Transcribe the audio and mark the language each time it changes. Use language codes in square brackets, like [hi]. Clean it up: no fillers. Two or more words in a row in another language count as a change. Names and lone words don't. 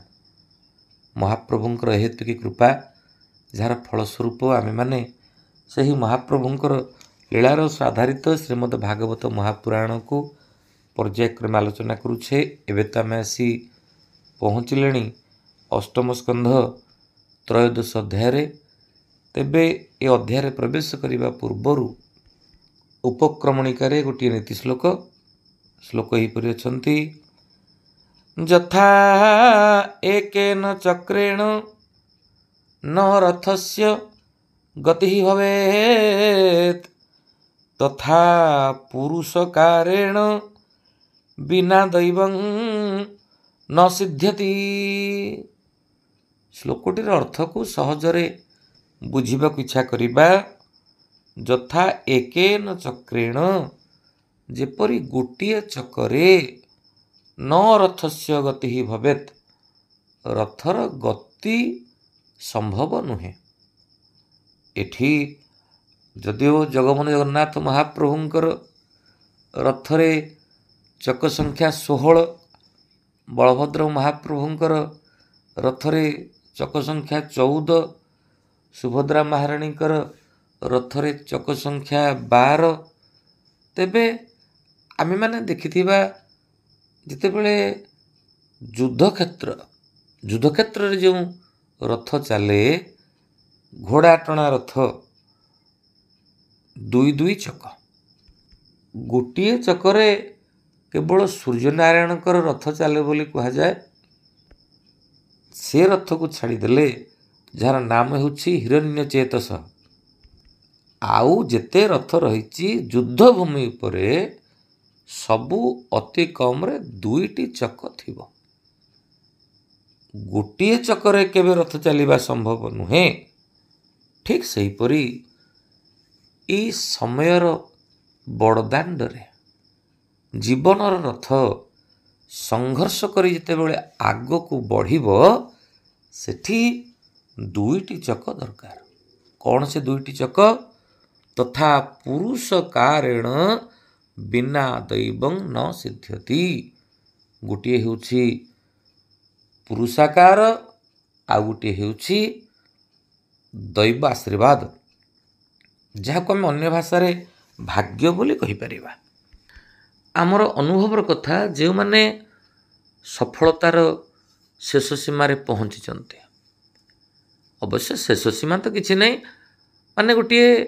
[or] ମହାପ୍ରଭୁଙ୍କର ହେତୁକୀ କୃପା ଯାର ଫଳସ୍ୱରୂପ ଆମେ ମାନେ ସହି ମହାପ୍ରଭୁଙ୍କର ଲୀଳାରସ ଆଧାରିତ ଶ୍ରୀମଦ୍ ଭାଗବତ ମହାପୁରାଣ କୁ ପର୍ଯ୍ୟାୟକ୍ରମ ଆଲୋଚନା କରୁଛେ। ଏବେ ତ ଆମେ ଆସି ପହଞ୍ଚିଲେ ଅଷ୍ଟମ ସ୍କନ୍ଧ ତ୍ରୟୋଦଶ ଅଧ୍ୟାୟ। ତେବେ ଏ ଅଧ୍ୟାୟ ପ୍ରବେଶ କରନେ ପୂର୍ବର ଉପକ୍ରମଣିକାର ଗୋଟେ ନୀତି ଶ୍ଳୋକ ହିପରି ଅଛନ୍ତି। [sa] यथा एकेन चक्रेण न रथस्य गति भवेत् तथा पुरुषकारेण बिना दैवं न सिद्ध्यति। [or] ଶ୍ଳୋକଟିର ଅର୍ଥ କୁ ସହଜରେ ବୁଝିବାକୁ ଇଚ୍ଛା କରିବା। [sa] यथा एकेन चक्रेण [or] ଯେପରି ଗୋଟିଏ ଚକରେ [sa] न रथस्य गति भवेत् [or] ରଥର ଗତି ସମ୍ଭବ ନୁହେଁ। ଏଠି ଯଦିଓ ଜଗମୋହନ ଜଗନ୍ନାଥ ମହାପ୍ରଭୁଙ୍କର ରଥରେ ଚକ ସଂଖ୍ୟା 16 ବଳଭଦ୍ର ମହାପ୍ରଭୁଙ୍କର ରଥରେ ଚକ ସଂଖ୍ୟା 14 ସୁଭଦ୍ରା ମହାରାଣୀଙ୍କର ରଥରେ ଚକ ସଂଖ୍ୟା 12। ତେବେ ଆମେ ମାନେ ଦେଖିଥିବା ଯେତେବେଳେ ଯୁଦ୍ଧ କ୍ଷେତ୍ର ରେ ଯୋ ରଥ ଚଳେ ଘୋଡ଼ା ଟଣା ରଥ ଦୁଇ ଚକ ଗୋଟେ ଚକରେ କେବଳ ସୂର୍ଯ୍ୟନାରାୟଣଙ୍କର ରଥ ଚଳେ ବୋଲି କୁହା ଯାଏ। ସେ ରଥ କୁ ଛାଡ଼ିଦେଲେ ଯାର ନାମ ହେଉଛି ହିରଣ୍ୟଚେତସ ଆଉ ଯେତେ ରଥ ରହି ଯୁଦ୍ଧ ଭୂମି ଉପରେ ସବୁ ଅତି କମ ରେ 2ଟି ଚକ ଥିବ। ଗୋଟେ ଚକରେ କେବେ ରଥ ଚଳିବା ସମ୍ଭବ ନୁହେଁ। ଠିକ ସେହିପରି ଏ ସମୟର ବଡ଼ଦାଣ୍ଡରେ ଜୀବନର ରଥ ସଂଘର୍ଷ କରି ଯେତେବେଳେ ଆଗ କୁ ବଢ଼ିବ ସେଠି 2ଟି ଚକ ଦରକାର। କୌନ ସେ 2ଟି ଚକ? [sa] तथा पुरुष कारेण बिना दैवं न सिद्ध्यति। [or] ଗୋଟେ ହେଉଛି ପୁରୁଷାକାର ଆ ଗୋଟେ ହେଉଛି ଦୈବ ଆଶୀର୍ବାଦ ଯାହାଁ ଆମ ଅନ୍ୟ ଭାଷା ଭାଗ୍ୟ ବୋଲି କହିପର। ଆମର ଅନୁଭବର କଥା ଯୋ ମାନେ ସଫଳତାର ଶେଷ ସୀମାର ପହଞ୍ଚି ଅବଶ୍ୟ ଶେଷ ସୀମା ତ କିସି ନହିଁ, ମାନେ ଗୋଟେ